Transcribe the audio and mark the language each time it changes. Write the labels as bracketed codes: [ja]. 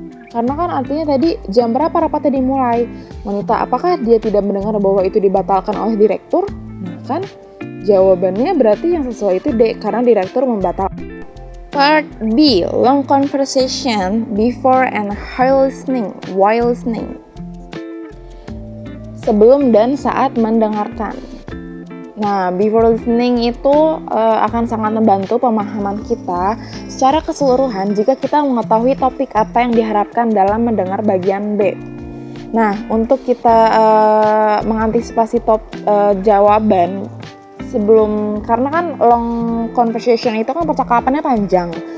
[id] Karena kan artinya tadi jam berapa rapatnya dimulai? Wanita, apakah dia tidak mendengar bahwa itu dibatalkan oleh direktur? Nah kan jawabannya berarti yang sesuai itu D, karena direktur membatalkan. [en] Part B, long conversation before and while listening. [id] Sebelum dan saat mendengarkan. Nah, [en] before listening [id] itu akan sangat membantu pemahaman kita secara keseluruhan jika kita mengetahui topik apa yang diharapkan dalam mendengar bagian B. Nah, untuk kita mengantisipasi jawaban sebelum, karena kan [en] long conversation [id] itu kan percakapannya panjang.